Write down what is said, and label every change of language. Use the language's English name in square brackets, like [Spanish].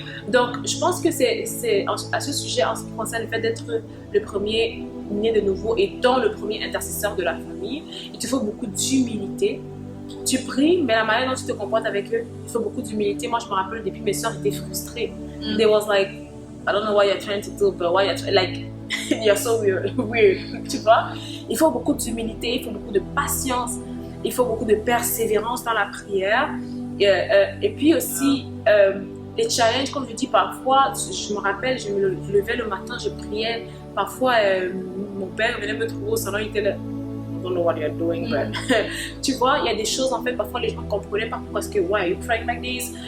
[French] Donc, je pense que c'est à ce sujet, en ce qui concerne le fait d'être le premier né de nouveau et donc le premier intercesseur de la famille, il te faut beaucoup d'humilité. Tu pries, mais la manière dont tu te comportes avec eux, il faut beaucoup d'humilité. Moi, je me rappelle, depuis mes soeurs étaient frustrées. [English] They was like, I don't know what you're trying to do, but why you're like, you're so weird, [French] tu vois. Il faut beaucoup d'humilité, il faut beaucoup de patience, il faut beaucoup de persévérance dans la prière. Et puis aussi, les challenges, comme je dis parfois, je me rappelle, je me levais le matin, je priais. Parfois, mon père venait me trouver au salon, il était là. [English] I don't know what you're doing, [French] but tu vois, il y a des choses en fait, parfois les gens ne comprenaient pas parce que [English] why are you praying like this?